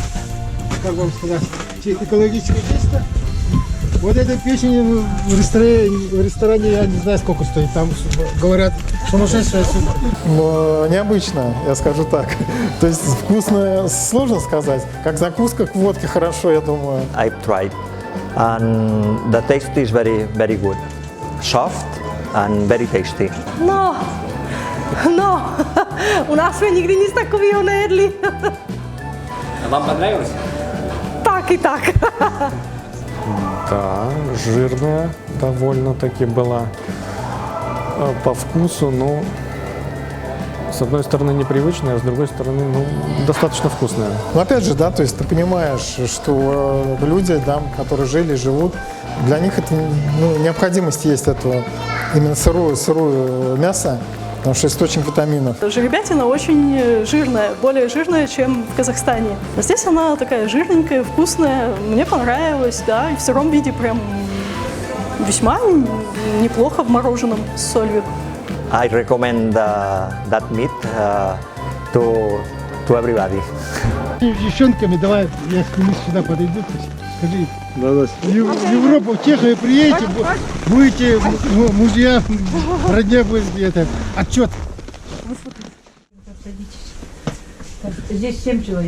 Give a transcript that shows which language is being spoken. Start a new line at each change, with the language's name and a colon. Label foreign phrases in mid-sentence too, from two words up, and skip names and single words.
Russian: Как вам сказать? Экологическое чисто. Вот эта печень в ресторане, я не знаю, сколько стоит. Там говорят, сумасшедшая сумма. Но необычно, я скажу так. То есть вкусно сложно сказать. Как закуска к водке хорошо, я думаю.
English: I've tried, and the taste is very, very good, soft and very tasty.
Czech: No, u nás jsme nikdy nic takového nejedli.
Russian: А вам понравилось?
Czech: Tak i tak.
Russian: Да, жирная довольно-таки была. По вкусу, ну, с одной стороны непривычная, а с другой стороны, ну, достаточно вкусная. Но опять же, да, то есть ты понимаешь, что люди, да, которые жили, живут, для них это, ну, необходимость есть эту именно сырое мясо, потому что источник витаминов. Жеребятина очень жирная, более жирная, чем в Казахстане. А здесь она такая жирненькая, вкусная, мне понравилось, да, и в сыром виде прям весьма неплохо в мороженом с солью.
English: I recommend that meat to everybody.
Russian: Девчонками давай, я к ним сюда подойду. Скажи, в Европу, в Чехию приедете, будете мужья, родня будете, это, отчет. Здесь 7 человек.